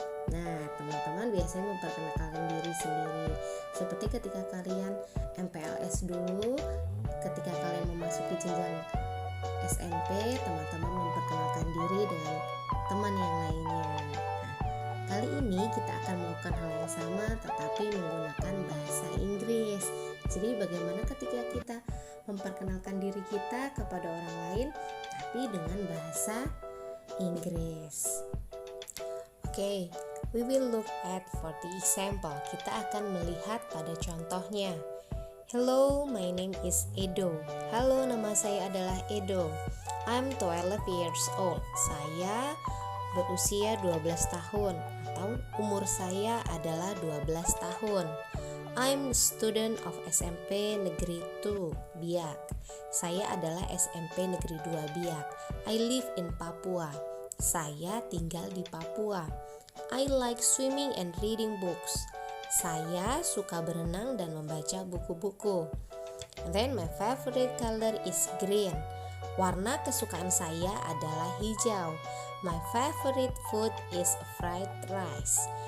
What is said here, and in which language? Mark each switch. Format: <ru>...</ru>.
<id>Nah, teman-teman biasanya memperkenalkan diri sendiri seperti ketika kalian MPLS dulu, ketika kalian memasuki jenjang SMP, teman-teman memperkenalkan diri dengan teman yang lainnya. Kali ini kita akan melakukan hal yang sama tetapi menggunakan bahasa Inggris. Jadi bagaimana ketika kita memperkenalkan diri kita kepada orang lain tapi dengan bahasa Inggris.</id> <en>Oke, we will look at for the example.</en> <id>Kita akan melihat pada contohnya.</id> <en>Hello, my name is Edo.</en> <id>Halo, nama saya adalah Edo.</id> <en>I'm 12 years old.</en> <id>Saya berusia 12 tahun atau umur saya adalah 12 tahun.</id> <en>I'm student of SMP Negeri 2 Biak.</en> <id>Saya adalah SMP Negeri 2 Biak.</id> <en>I live in Papua.</en> <id>Saya tinggal di Papua.</id> <en>I like swimming and reading books.</en> <id>Saya suka berenang dan membaca buku-buku.</id> <en>And then my favorite color is green.</en> <id>Warna kesukaan saya adalah hijau.</id> <en>My favorite food is fried rice.</en>